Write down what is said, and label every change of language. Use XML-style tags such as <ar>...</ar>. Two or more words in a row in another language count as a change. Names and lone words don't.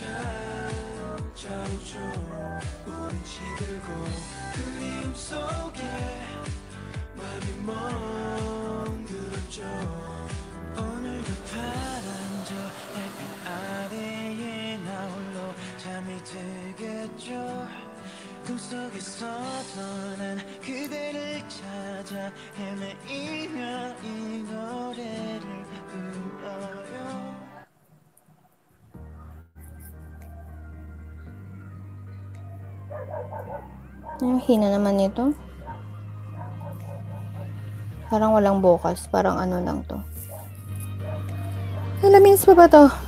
<ko>찾아오죠 우린 시들고 그리움 속에 맘이 멍들었죠 오늘도 파란 저 햇빛 아래에 나 홀로 잠이 들겠죠 꿈속에서도 난 그대를 찾아 헤매이며 이 노래를 불러요</ko> <tl>Ang hina naman nito. Parang walang bukas. Parang ano lang to. Alamins pa ba to?</tl>